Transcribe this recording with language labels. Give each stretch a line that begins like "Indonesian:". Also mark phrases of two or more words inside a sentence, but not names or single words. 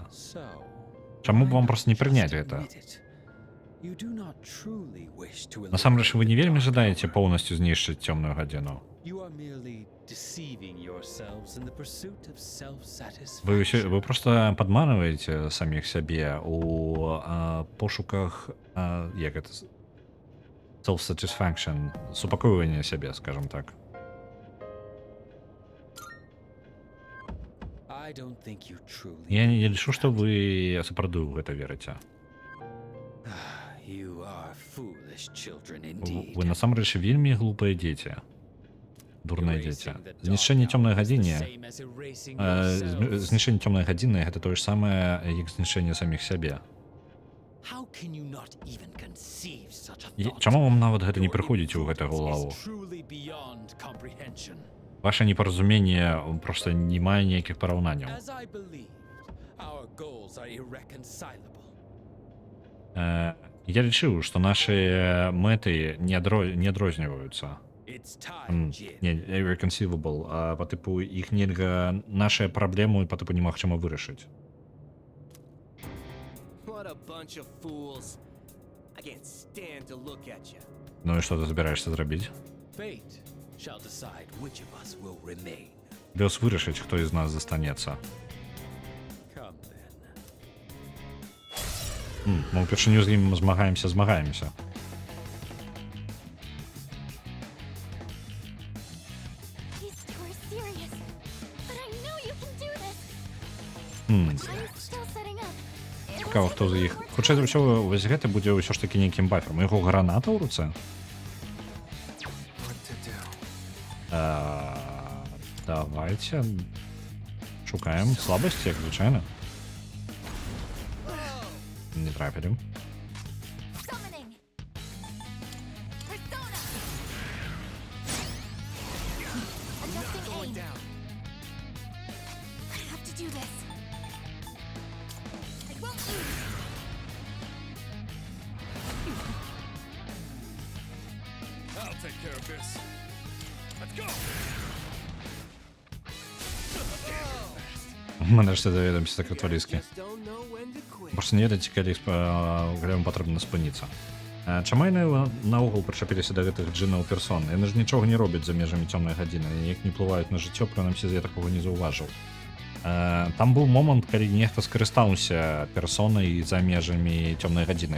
Belarusian: Чаму б вам просто не прыняць гэта? Насамрэч, вы не вельмі жадаеце поўнасцю знішчыць цёмную гадзіну. Вы просто падманваеце саміх сябе у пошуках, як гэта,
English: self-satisfaction,
Belarusian: супакойванне сябе, скажем так. Я не лічу, што вы сапраўды ў гэта верыце.
English: Foolish children
Belarusian: Ви
English: indeed.
Belarusian: насамрэч вельмі глупыя дзеці. Дурныя дзеці. Знішчэнне цёмнай гадзіны
English: Same as erasing yourselves.
Belarusian: знішчэнне цёмнай гадзіны гэта тое ж самае, як знішчэнне саміх сябе.
English: How can you not even conceive such a
Belarusian: І
English: thought?
Belarusian: чаму вам нават гэта не прыходзіць у
English: Your
Belarusian: гэтую
English: ignorance
Belarusian: галаву?
English: is truly beyond comprehension.
Belarusian: Ваше непаразуменне проста не мае ніякіх параўнанняў.
English: As I believed, our goals are irreconcilable.
Belarusian: Я лічыў, што нашы мэты не адрозніваюцца.
English: It's time, Jin.
Belarusian: Не, irreconcilable, а па тыпу іх нельга нашыя праблемы па тыпу немагчыма вырашыць.
English: What a bunch of fools. I can't stand to look at you.
Belarusian: Ну і што ты збіраешся зрабіць?
English: Fate shall decide which of us will remain.
Belarusian: Лёс вырашыць, хто з нас застанецца.
English: Come then.
Belarusian: Мы ўпершыню з ім змагаемся.
English: These two are serious. But I know you can do this.
Belarusian: Хм,
English: I'm still setting up.
Belarusian: цікава, хто з іх. Хутчэй за ўсё, вось гэта будзе ўсё ж такі нейкім бафером. У яго граната ў руцэ?
English: What to do?
Belarusian: Давайте шукаем слабасці, як звычайна. Не трапілі.
English: Summoning. Persona. Adjusting aim. I have to do this. I won't lose. I'll take care of this. Let's go!
Belarusian: Нарешті доведаемся секрет валізки.
English: Just don't know when to quit.
Belarusian: Просто не ведаеце, калі грам патрэбна спыніцца. Чаму яны наогул прычапіліся да гэтых джинаў персон? Яны ж нічога не робяць за межамі цёмнай гадзіны, ніяк не плываюць на жыццё, прынамсі я такога не заўважыў. Там быў момант, калі нехта скарыстаўся персонай за межамі цёмнай гадзіны.